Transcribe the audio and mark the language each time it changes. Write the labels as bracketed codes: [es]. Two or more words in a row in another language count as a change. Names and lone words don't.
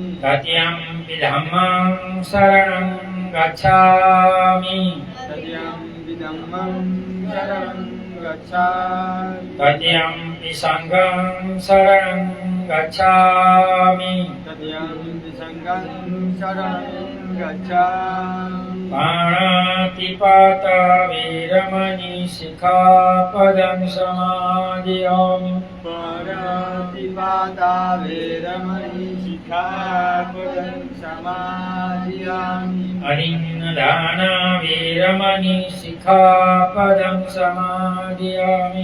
[pi] तृतीयंपि धम्मं शरणं गच्छामि तृतीयंपि धम्मं शरणं गच्छामि तृतीयंपि संघं शरणं गच्छामि तृतीयंपि संघं शरणं गच्छामि पाणातिपात वीरमणि शिखापदं समादियामि पाणातिपाता वेरमणि शिखापदं समादियामि अनिन्नदाना वीरमणि शिखापदं समादियामि